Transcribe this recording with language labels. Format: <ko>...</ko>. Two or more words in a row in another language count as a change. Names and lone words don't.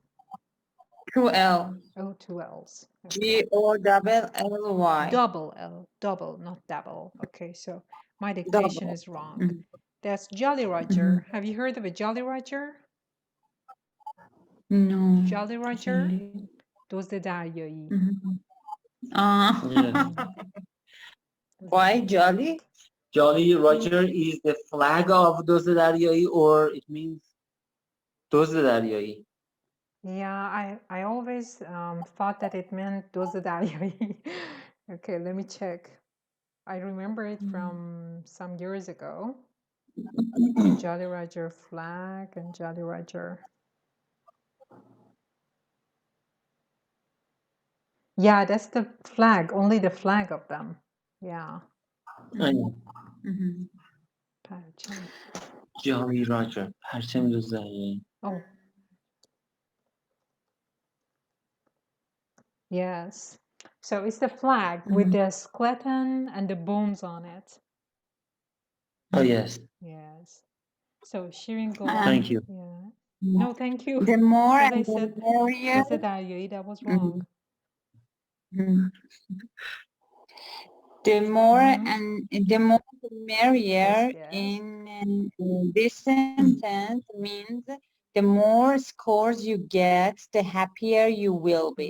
<en>2L. Oh, two L's. Okay. G-O-double-L-Y. Double L, double, not double. Okay, so my dictation Double. is wrong. That's Jolly Roger. Have you heard of a Jolly Roger? No. Jolly Roger?</en> <fa>دزد دریایی.</fa> <en>Yeah. Why jolly? Jolly Roger is the flag of</en> <fa>دزد دریایی,</fa> <en>or it means</en> <fa>دزد دریایی.</fa> <en>Yeah, I always thought that it meant</en> <fa>دزد دریایی.</fa> <en>Okay, let me check. I remember it from some years ago. Jolly Roger flag and Jolly Roger. Yeah, that's the flag, only the flag of them. Yeah.</en> <fa>پرچم.</fa> <en>Jolly Roger.</en> <fa>پرچم دزد دریایی.</fa> <en>Oh. Yes. So it's the flag with the skeleton and the bones on it. Oh yes. Yes. So shearing gold. Thank you. Yeah. No, thank you. The more As I and the said, merrier.</en> <fa>دزد دریایی,</fa> <en>that was wrong. The more and the more the merrier Yes. in this sentence means the more scores you get, the happier you will be.</en>